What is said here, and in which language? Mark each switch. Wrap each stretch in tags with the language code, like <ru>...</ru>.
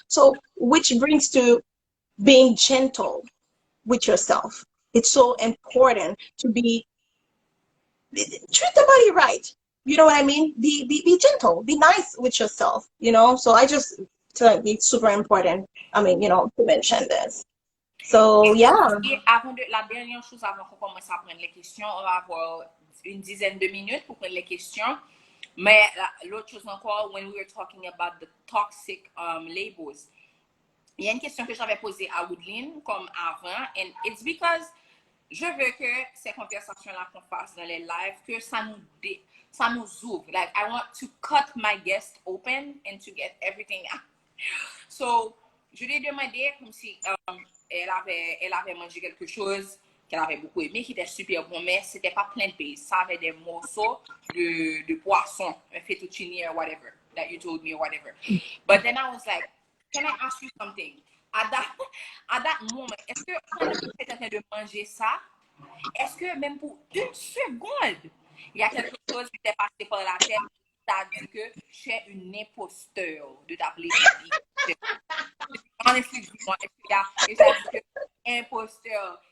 <en>So which brings to being gentle with yourself. It's so important to treat the body right. You know what I mean? Be gentle, be nice with yourself, you know. So I just feel like it's super important. I mean, you know, to mention this. So yeah.</en> <fr>Et avant de la dernière chose, avant qu'on commence à prendre les questions, on va avoir une dizaine de minutes pour prendre les questions. Mais l'autre chose encore,</fr> <en>when we were talking about the toxic labels,</en> <fr>il y a une question que j'avais posée à Woodline comme avant,</fr> <en>and it's because</en> <fr>je veux que ces conversations-là qu'on fasse dans les lives, que ça nous ouvre.</fr> <en>Like, I want to cut my guest open and to get everything out.</en> <fr>So, je lui ai demandé comme si elle avait mangé quelque chose qu'elle avait beaucoup aimé, qui était super bon, mais c'était pas plein de pays. Ça avait des morceaux de poisson, un fettuccine</fr> <en>or whatever, that you told me or whatever. But then I was like, can I ask you something? At that moment,</en> <fr>est-ce que pendant que tu es en train de manger ça, est-ce que même pour une seconde, il y a quelque chose qui t'est passé par la tête, t'as dit que tu es une imposteur de t'appeler</fr> <en>honestly, it's like</en> <fr>imposteur.</fr>